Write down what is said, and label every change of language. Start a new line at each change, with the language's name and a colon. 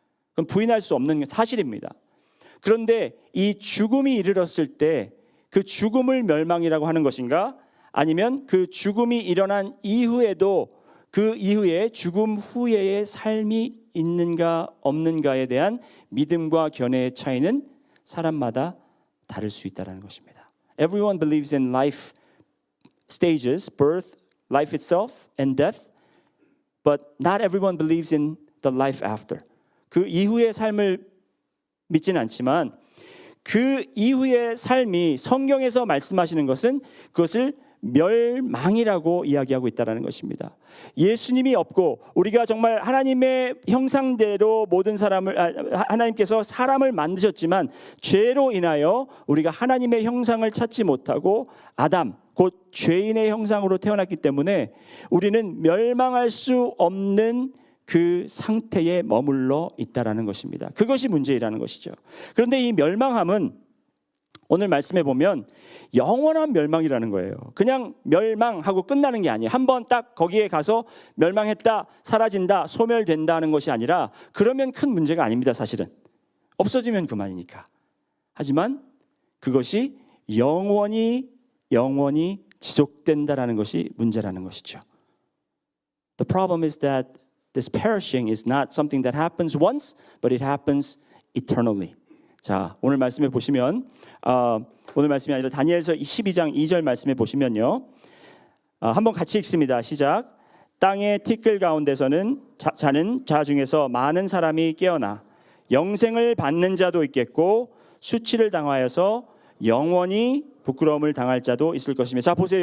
Korean: 그건 부인할 수 없는 사실입니다. 그런데 이 죽음이 이르렀을 때 그 죽음을 멸망이라고 하는 것인가? 아니면 그 죽음이 일어난 이후에도 그 이후에 죽음 후에의 삶이 있는가 없는가에 대한 믿음과 견해의 차이는 사람마다 다를 수 있다는 것입니다.
English: Everyone believes in life stages, birth, life itself, and death, but not everyone believes in the life after.
Korean: 그 이후의 삶을 믿지는 않지만 그 이후의 삶이 성경에서 말씀하시는 것은 그것을 멸망이라고 이야기하고 있다는 것입니다. 예수님이 없고 우리가 정말 하나님의 형상대로 모든 사람을 하나님께서 사람을 만드셨지만 죄로 인하여 우리가 하나님의 형상을 찾지 못하고 아담 곧 죄인의 형상으로 태어났기 때문에 우리는 멸망할 수 없는 그 상태에 머물러 있다라는 것입니다. 그것이 문제이라는 것이죠. 그런데 이 멸망함은 오늘 말씀해 보면 영원한 멸망이라는 거예요. 그냥 멸망하고 끝나는 게 아니에요. 한번 딱 거기에 가서 멸망했다, 사라진다, 소멸된다는 것이 아니라 그러면 큰 문제가 아닙니다. 사실은 없어지면 그만이니까. 하지만 그것이 영원히 지속된다라는 것이 문제라는 것이죠.
English: The problem is that this perishing is not something that happens once, but it happens eternally.
Korean: 자, 오늘 말씀에 보시면 오늘 말씀이 아니라 다니엘서 12장 2절 말씀에 보시면요. 한번 같이 읽습니다. 시작. 땅의 티끌 가운데서는 자는 자 중에서 많은 사람이 깨어나 영생을 받는 자도 있겠고 수치를 당하여서 영원히 부끄러움을 당할 자도 있을 것이며. 자, 보세요.